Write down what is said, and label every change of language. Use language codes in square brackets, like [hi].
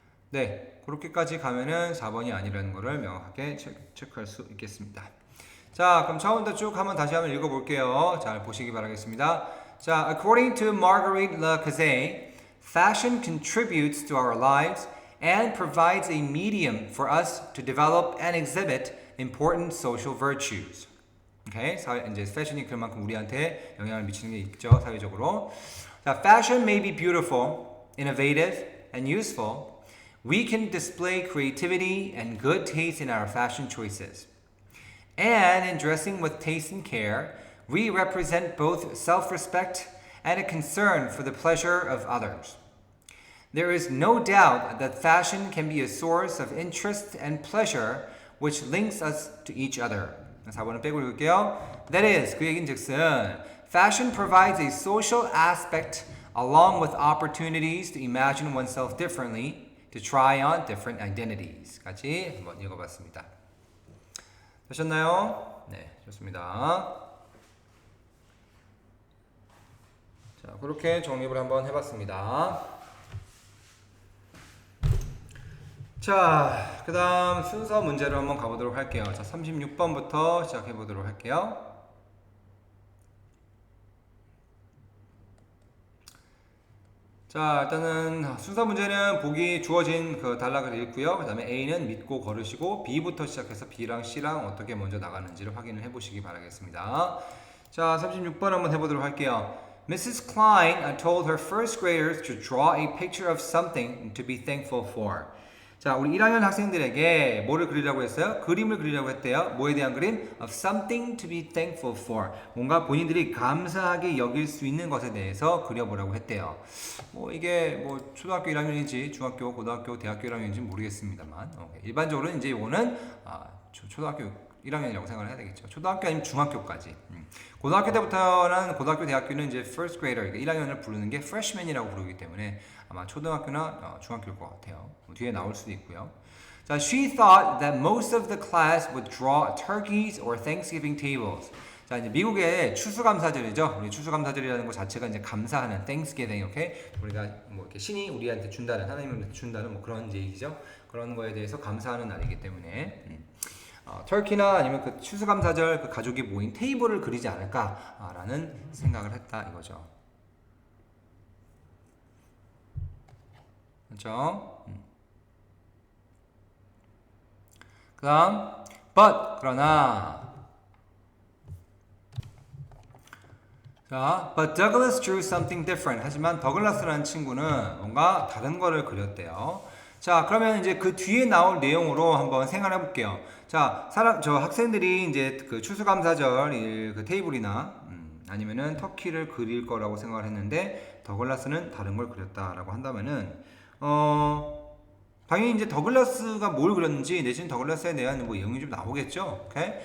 [ko] 네, 그렇게까지 가면은 4번이 아니라는 것을 명확하게 체크할 수 있겠습니다. 자, 그럼 처음부터 쭉 다시 한번 읽어볼게요. 잘 보시기 바라겠습니다. 자, [en] according to Marguerite Lacazette, Fashion contributes to our lives and provides a medium for us to develop and exhibit important social virtues. [ko] 오케이, 이제 패션이 그만큼 우리한테 영향을 미치는 게 있죠, 사회적으로. [en] 자, fashion may be beautiful, innovative, and useful. We can display creativity and good taste in our fashion choices. And in dressing with taste and care, we represent both self-respect and a concern for the pleasure of others. There is no doubt that fashion can be a source of interest and pleasure which links us to each other. [ko] 4번은 빼고 읽을게요. [en] That is, [ko] 그 얘기는 즉슨 [en] Fashion provides a social aspect along with opportunities to imagine oneself differently, to try on different identities. [ko] 같이 한번 읽어봤습니다. 되셨나요? 네, 좋습니다. 자, 그렇게 정립을 한번 해봤습니다. 자, 그 다음 순서 문제로 한번 가보도록 할게요. 자, 36번부터 시작해보도록 할게요. 자, 일단은 순서 문제는 보기 주어진 그 단락을 읽고요. 그 다음에 A는 믿고 걸으시고 B부터 시작해서 B랑 C랑 어떻게 먼저 나가는지를 확인을 해보시기 바라겠습니다. 자, 36번 한번 해보도록 할게요. [en] Mrs. Klein told her first graders to draw a picture of something to be thankful for. [ko] 자, 우리 1학년 학생들에게 뭐를 그리라고 했어요? 그림을 그리라고 했대요. 뭐에 대한 그림? [en] Of something to be thankful for. [ko] 뭔가 본인들이 감사하게 여길 수 있는 것에 대해서 그려보라고 했대요. 뭐 이게 뭐 초등학교 1학년인지 중학교, 고등학교, 대학교 1학년인지 모르겠습니다만 일반적으로는 이제 이거는 초등학교 1학년이라고 생각을 해야 되겠죠. 초등학교 아니면 중학교까지. 고등학교 때부터는 고등학교, 대학교는 이제 first grader, 1학년을 부르는 게 freshman이라고 부르기 때문에 아마 초등학교나 중학교일 것 같아요. 뒤에 나올 수도 있고요. [en] 자, she thought that most of the class would draw turkeys or Thanksgiving tables. [ko] 자, 이제 미국의 추수감사절이죠. 우리 추수감사절이라는 것 자체가 이제 감사하는 Thanksgiving, 오케이? 우리가 뭐 이렇게 신이 우리한테 준다는, 하나님한테 준다는 뭐 그런 얘기죠. 그런 거에 대해서 감사하는 날이기 때문에. 터키나 아니면 그 추수감사절 그 가족이 모인 테이블을 그리지 않을까라는 생각을 했다 이거죠. 그렇죠? [en] 그 다음 but 그러나 자, but Douglas drew something different. [ko] 하지만 더글라스라는 친구는 뭔가 다른 거를 그렸대요. 자, 그러면 이제 그 뒤에 나올 내용으로 한번 생각해 볼게요. 자, 저 학생들이 이제 그 추수감사절 그 테이블이나 아니면은 터키를 그릴 거라고 생각을 했는데 더글라스는 다른 걸 그렸다라고 한다면은 당연히 이제 더글라스가 뭘 그렸는지 내지는 더글라스에 대한 뭐 내용이 좀 나오겠죠. 오케이?